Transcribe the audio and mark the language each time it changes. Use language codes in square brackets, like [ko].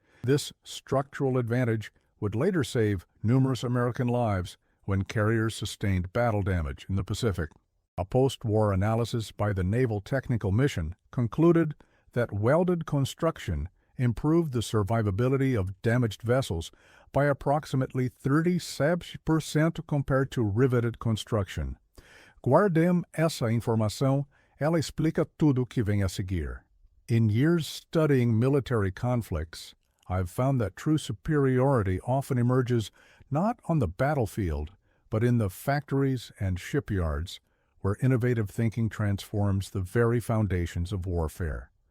[en] This structural advantage would later save numerous American lives when carriers sustained battle damage in the Pacific. A post-war analysis by the Naval Technical Mission concluded that welded construction improved the survivability of damaged vessels by approximately 37% compared to riveted construction. [pt] Guardem essa informação, ela explica tudo o que vem a seguir. [en] In years studying military conflicts, I've found that true superiority often emerges not on the battlefield, but in the factories and shipyards, where innovative thinking transforms the very foundations of warfare.